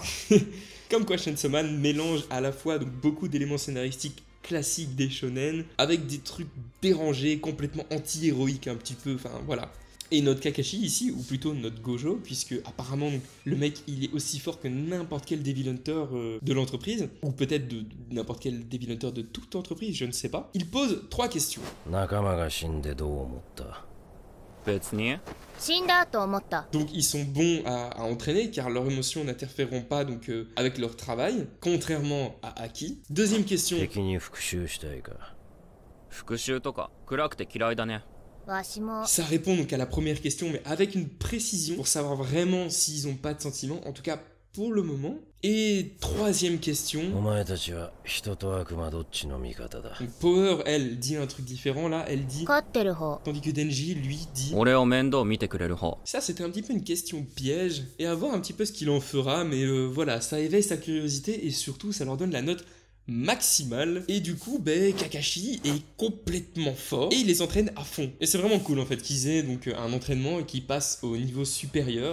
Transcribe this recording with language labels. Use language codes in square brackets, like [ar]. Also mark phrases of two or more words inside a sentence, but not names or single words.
[fr] Comme quoi Chainsaw Man mélange à la fois donc, beaucoup d'éléments scénaristiques classique des shonen, avec des trucs dérangés, complètement anti-héroïques un petit peu, enfin voilà. Et notre Kakashi ici, ou plutôt notre Gojo, puisque apparemment le mec il est aussi fort que n'importe quel [en] Devil Hunter [fr] de l'entreprise, ou peut-être de n'importe quel [en] Devil Hunter [fr] de toute entreprise, je ne sais pas. Il pose 3 questions. [ja] 別に。死んだと思った。 [fr] Donc ils sont bons à entraîner car leurs émotions n'interféreront pas donc avec leur travail, contrairement à Aki. Deuxième question. [ja] 敵に復讐したいか。復讐とか暗くて嫌いだね。わしも [fr] Ça répond donc à la première question, mais avec une précision pour savoir vraiment s'ils ont pas de sentiments, en tout cas pour le moment. Et troisième [ja] お [fr] question. [ja] 前たちは人と悪魔どっちの味方だ。 [fr] Donc Power, elle, dit un truc différent là, elle dit. [ja] 勝ってる方。 [fr] Tandis que Denji, lui, dit. [ja] 俺を面倒見てくれる方。 [fr] Ça, c'était un petit peu une question piège, et à voir un petit peu ce qu'il en fera, mais voilà, ça éveille sa curiosité, et surtout, ça leur donne la note maximale. Et du coup, Kakashi est complètement fort, et il les entraîne à fond. Et c'est vraiment cool, en fait, qu'ils aient donc un entraînement et qu'ils passent au niveau supérieur.